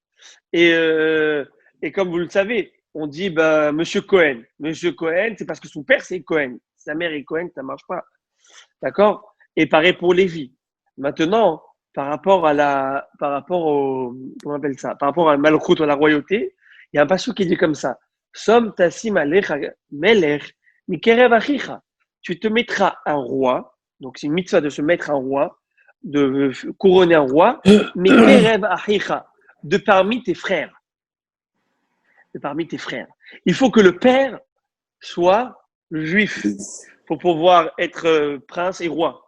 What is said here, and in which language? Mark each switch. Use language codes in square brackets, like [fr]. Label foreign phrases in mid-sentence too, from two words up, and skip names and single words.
[fr] Et comme vous le savez, on dit Monsieur Cohen. Monsieur Cohen, c'est parce que son père c'est Cohen. Sa mère est Cohen, ça marche pas. D'accord? Et pareil pour Lévi. Maintenant, par rapport au, comment on appelle ça? Par rapport à Malchut, à la royauté, il y a un passage qui dit comme ça. [he] שום תשים עליך מלך מקרב אחיך. [fr] Tu te mettras un roi. Donc c'est une mitzvah de se mettre un roi, de couronner un roi, [he] מקרב אחיך, [fr] de parmi tes frères. De parmi tes frères. Il faut que le père soit juif pour pouvoir être prince et roi.